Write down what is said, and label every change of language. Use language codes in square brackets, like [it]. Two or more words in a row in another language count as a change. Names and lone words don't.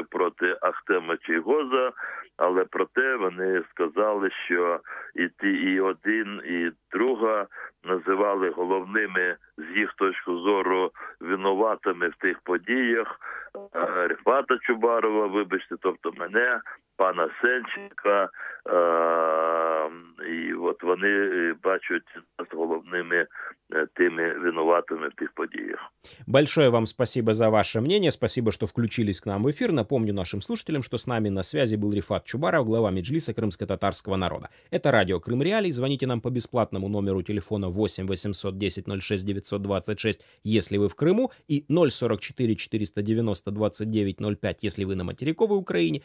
[uk] проти Ахтема Чийгоза, але проте вони сказали, що і один, і друга називали головними, з їх точки зору, винуватими в тих подіях Рифата Чубарова, вибачте, тобто мене, пана Сенченка, і от вони бачать нас головними теми [ru] виноватыми в тех подиях. Большое вам спасибо за ваше мнение, спасибо, что включились к нам в эфир. Напомню нашим слушателям, что с нами на связи был Рифат Чубаров, глава Меджлиса крымско-татарского народа. Это радио Крым Реалии. Звоните нам по бесплатному номеру телефона 8 810 06 926, если вы в Крыму, и 044 490 29 05, если вы на материковой Украине.